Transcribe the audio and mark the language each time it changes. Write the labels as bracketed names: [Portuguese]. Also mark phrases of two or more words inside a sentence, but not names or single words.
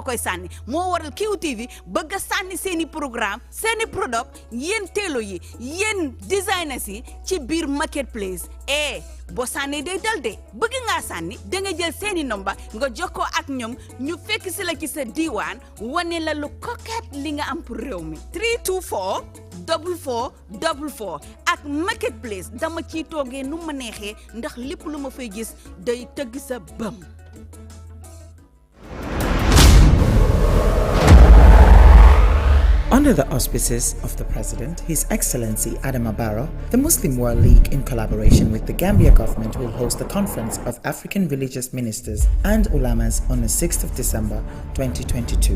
[Wolof] koy sànni moo waral QTV bëgg a sànni seeni programme seeni product yéen teelo yi yéen designers yi ci biir Marketplace boo sànnee day dal de bëgg ngaa sànni da nga jël seeni nomba nga jokkoo ak ñoom ñu fekk si la ci sa diiwaan wane la lu coquette li nga am pour réew mi 324 4444 ak Marketplace dama ciy toogee nu ma neexee ndax lépp lu ma fay gis day tëgg sa bëm. [English] Under the auspices of the President, His Excellency Adama Barrow, the Muslim World League, in collaboration with the Gambia government, will host the Conference of African Religious Ministers and Ulamas on the 6th of December 2022.